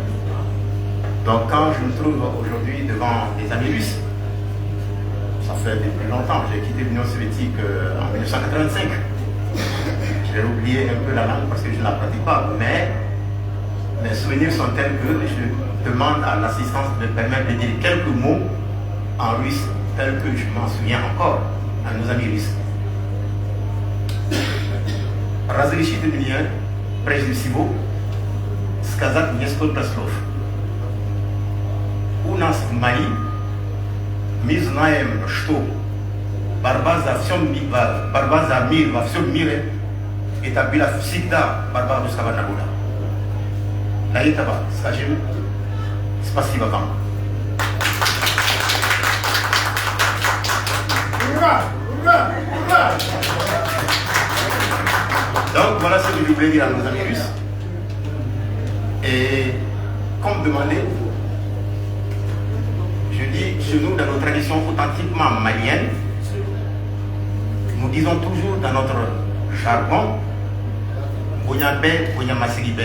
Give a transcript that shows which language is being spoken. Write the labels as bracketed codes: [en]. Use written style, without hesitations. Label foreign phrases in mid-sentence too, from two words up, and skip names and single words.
[fr] Donc quand je me trouve aujourd'hui devant des amis russes, ça fait depuis longtemps, j'ai quitté l'Union soviétique en 1985. J'ai oublié un peu la langue parce que je ne la pratique pas, mais mes souvenirs sont tels que je demande à l'assistance de me permettre de dire quelques mots en russe, tel que je m'en souviens encore à nos amis russes. [ru] Разрешите мне прежде всего сказать несколько слов. У нас в Мали мы знаем, что борьба за мир во всем мире это была всегда борьба русского народа. Для этого скажем спасибо вам. Ура! Ура! Ура! [fr] Donc voilà ce que je voulais dire à nos amis russes. Et comme demandé, je dis, chez nous, dans nos traditions authentiquement maliennes, nous disons toujours dans notre jargon, [bm] Bonyabé, Bonyamasiribé.